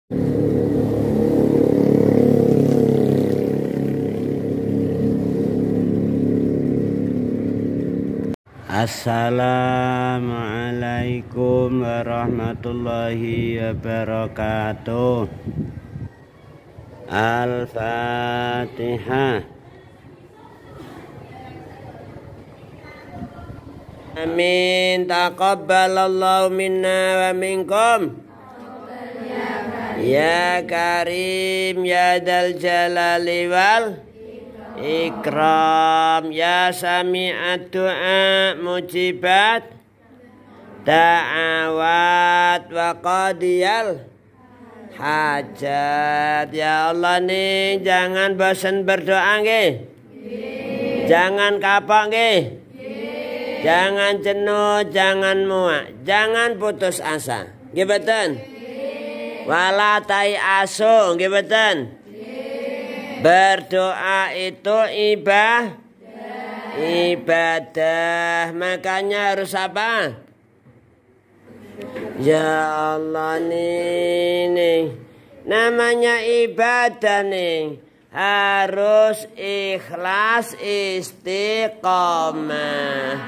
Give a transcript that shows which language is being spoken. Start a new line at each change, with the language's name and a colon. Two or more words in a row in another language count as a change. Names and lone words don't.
Arabic: السلام عليكم ورحمة الله وبركاته. الفاتحة. آمين. تقبل الله منا ومنكم. يا كريم يا ذا الجلال والإكرام، يا سامع الدعاء مجيب الدعوات وقاضي الحاجات.
Indonesian: Ya Allah nih, jangan bosan berdoa nggih. Jangan kapok nggih. Jangan jenuh, jangan muak, jangan putus asa.
Javanese: Nggih mboten? Wala tai asu, nggih mboten?
Indonesian: Berdoa itu ibadah. Makanya harus apa? Ya Allah nih, namanya ibadah nih, harus ikhlas istiqomah.